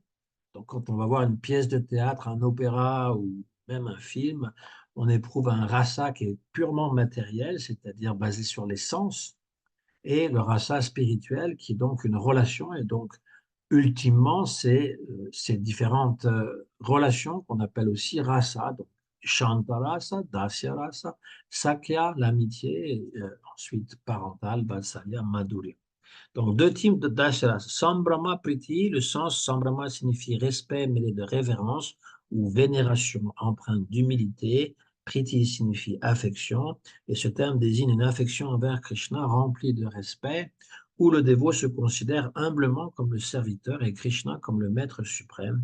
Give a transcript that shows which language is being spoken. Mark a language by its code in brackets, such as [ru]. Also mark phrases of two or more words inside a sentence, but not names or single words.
[fr] Donc, quand on va voir une pièce de théâtre, un opéra ou même un film, on éprouve un rasa qui est purement matériel, c'est-à-dire basé sur les sens, et le rasa spirituel qui est donc une relation. Et donc, ultimement, c'est ces différentes relations qu'on appelle aussi rasa. Donc, [sa] शान्तरस, दास्यरस, सख्य, [fr] l'amitié, et, ensuite parentale, [sa] वात्सल्य, माधुर्य. [fr] Donc, deux types de dasharas. [sa] सम्भ्रम प्रीति, [fr] le sens Sambrahma signifie respect mêlé de révérence ou vénération empreinte d'humilité. Priti signifie affection, et ce terme désigne une affection envers Krishna remplie de respect, où le dévot se considère humblement comme le serviteur et Krishna comme le maître suprême.